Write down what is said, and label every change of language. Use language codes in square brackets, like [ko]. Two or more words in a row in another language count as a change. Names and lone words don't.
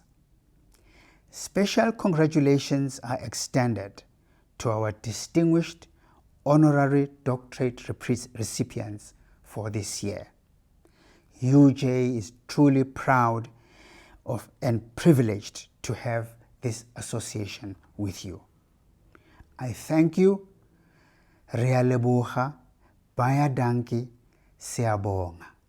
[en] Special congratulations are extended to our distinguished honorary doctorate recipients for this year. UJ is truly proud of and privileged to have this association with you. I thank you. [tn] Re a leboga, [af] baya danki, [tn] siyabonga.